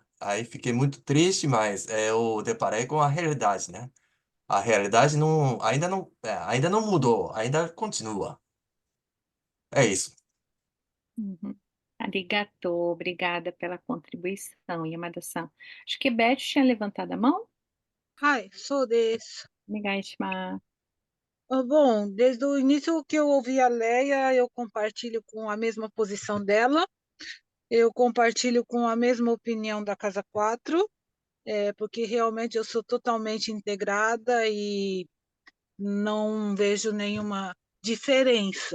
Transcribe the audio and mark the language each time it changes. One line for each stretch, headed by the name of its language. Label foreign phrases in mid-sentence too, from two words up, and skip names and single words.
Portuguese: Aí fiquei muito triste, mas eu deparei com a realidade, né? A realidade ainda não mudou, ainda continua. É isso. Uhum. Arigato, obrigada pela contribuição, Yamada-san. Acho que Beth tinha levantado a mão.
Japanese: はい、そうです。
Portuguese: Obrigada. Bom, desde o início que eu ouvi a Leia, eu compartilho com a mesma posição dela, eu compartilho com a mesma opinião da Casa 4, porque realmente eu sou totalmente integrada e não vejo nenhuma diferença.